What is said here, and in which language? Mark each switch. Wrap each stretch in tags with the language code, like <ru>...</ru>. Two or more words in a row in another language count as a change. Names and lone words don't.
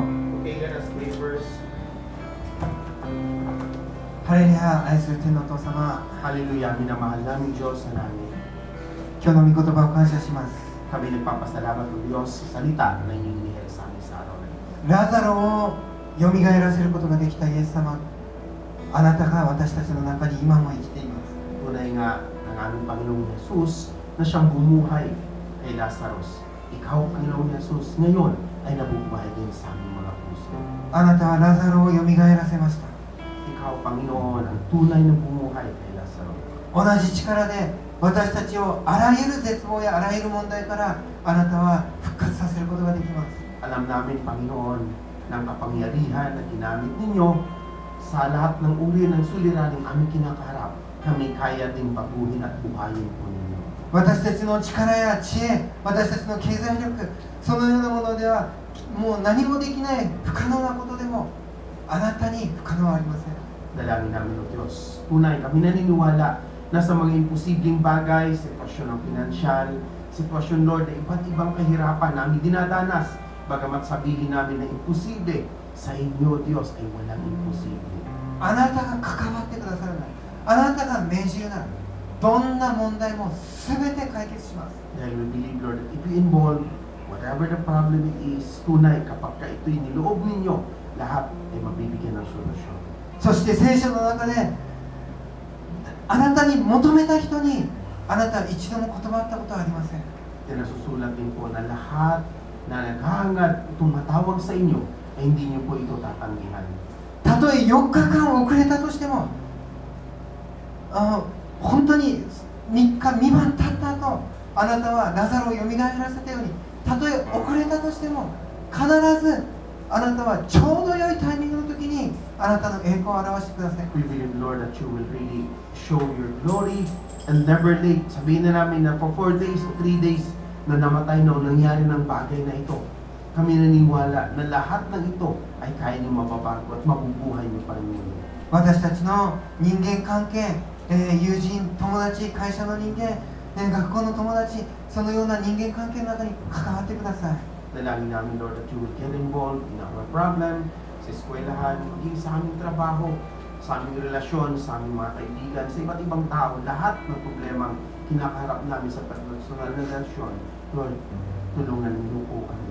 <en>Okay, let us pray first.</en> <ja>ハレルヤ、愛する天のお父様、</ja> <tl>Hallelujah, minamahal namin Diyos na namin.</tl> <ja>今日の御言葉を感謝します。</ja> <tl>Kami nagpapasalamat ng Diyos sa salita na inyong sa amin sa araw na ito.</tl> <ja>ラザロをよみがえらせることができたイエス様、あなたが私たちの中に今も生きています。</ja> <tl>Tunay nga ng aming Panginoong Jesus na siyang bumuhay kay Lazarus. Ikaw, Panginoong Jesus, ngayon ay nabubuhay din sa aming mga puso.</tl> <ja>あなたはラザロをよみがえらせました。</ja> <tl>Ikaw, Panginoon, ang tunay na bumuhay kay Lazarus.</tl> <ja>同じ力で私たちをあらゆる絶望やあらゆる問題からあなたは復活させることができます。</ja> <tl>Alam namin, Panginoon, ng kapangyarihan na ginamit ninyo sa lahat ng uri ng suliraning aming kinakaharap. Kami kaya ding baguhin at buhayin po ninyo.</tl> <ja>私たちの力や知恵、私たちの経済力、そのようなものではもう何もできない不可能なことでもあなたに不可能はありません。</ja> <tl>Dalangin namin ng Diyos. Tunay, kami naniniwala nasa mga imposibleng bagay, sitwasyon ng pinansyal, sitwasyon, Lord, na iba't ibang kahirapan namin dinadanas. Bagamat sabihin namin na imposible, sa inyo, Diyos, ay walang imposible.</tl> <ja>あなたが関わってくださるなら、あなたが命じるなら、どんな問題も全て解決します。</ja> <en>Dahil we believe, Lord, that if you involve whatever the problem it is,</en> <tl>tunay kapag ka ito'y niloob ninyo, lahat ay mabibigyan ng solusyon.</tl> <ja>そして聖書の中で、あなたに求めた人に、あなたは一度も断ったことはありません。</ja> <tl>Kaya nasusulat din po na lahat na naghahangad, tumatawag sa inyo, ay hindi niyo po ito tatanggihan.</tl> <ja>たとえ4日間遅れたとしても、本当に3日未満経った後、あなたはラザロをよみがえらせたように、たとえ遅れたとしても、必ずあなたはちょうど良いタイミングの時にあなたの栄光を表してください。</ja> <en>We believe, Lord, that you will really show your glory and never late.</en> <tl>Sabihin na namin na</tl> <en>for 4 days</en> <tl>o 3 days na namatay na o nangyari ng bagay na ito. Kami naniniwala na lahat ng ito ay kaya niyo mababago at mabubuhay niyo pa rin muli.</tl> <ja>私たちの人間関係、友人、友達、会社の人間、学校の友達、そのような人間関係の中に関わってください。</ja> <tl>Dalangin namin, Lord,</tl> <en>that you will get involved in our problem,</en> <tl>sa eskwelahan, maging sa aming trabaho, sa aming relasyon, sa aming mga kaibigan, sa iba't ibang tao, lahat ng problemang kinakaharap namin sa personal na relasyon, Lord, tulungan niyo po kami.</tl>